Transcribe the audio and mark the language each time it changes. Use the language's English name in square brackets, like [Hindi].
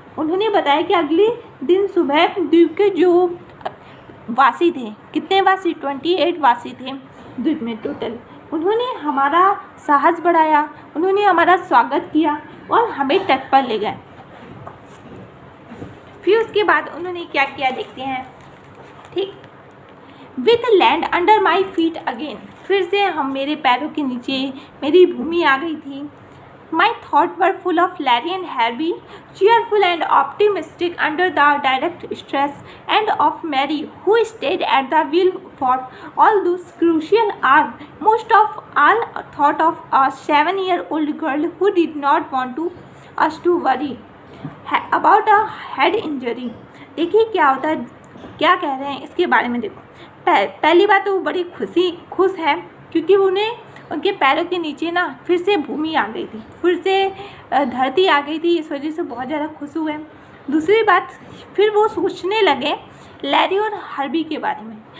[Hindi] उन्होंने बताया कि अगले दिन सुबह द्वीप के जो वासी थे, कितने वासी, 28 वासी थे द्वीप में टोटल, उन्होंने हमारा साहस बढ़ाया, उन्होंने हमारा स्वागत किया और हमें तट पर ले गए। फिर उसके बाद उन्होंने क्या किया देखते हैं। ठीक, [English] with land under my feet again, [Hindi] फिर से मेरे पैरों के नीचे मेरी भूमि आ गई थी। [English] My thoughts were full of Larry and Harvey, cheerful and optimistic under the direct stress, and of Mary, who stayed at the wheel for all those crucial hours. Most of all, thought of a 7-year-old girl who did not want us to worry about a head injury. [Hindi] देखिए क्या होता है, क्या कह रहे हैं इसके बारे में। देखो, पहली बात तो वो बड़ी खुश है क्योंकि उन्हें उनके पैरों के नीचे ना फिर से भूमि आ गई थी, फिर से धरती आ गई थी, इस वजह से बहुत ज़्यादा खुश हुए। दूसरी बात, फिर वो सोचने लगे लैरी और हार्वी के बारे में।